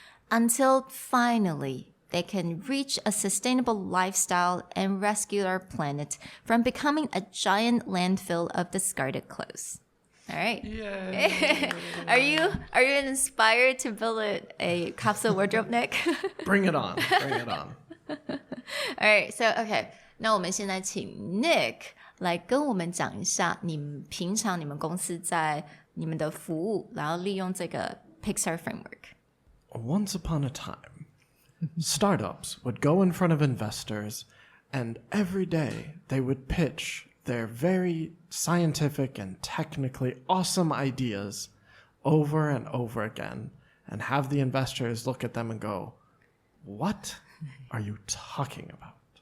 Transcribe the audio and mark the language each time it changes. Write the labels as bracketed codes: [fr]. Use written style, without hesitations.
[en] Until finally, they can reach a sustainable lifestyle and rescue our planet from becoming a giant landfill of discarded clothes. All right. Yay. Are you inspired to build a capsule wardrobe, Nick? Bring it on. Bring it on. All right. So, okay. [zh] 那我们现在请 Nick 来跟我们讲一下，平常你们公司在你们的服务，然后利用这个 Pixar framework. [en] Once upon a time, startups would go in front of investors, and every day they would pitch their very scientific and technically awesome ideas over and over again, and have the investors look at them and go, "What are you talking about?"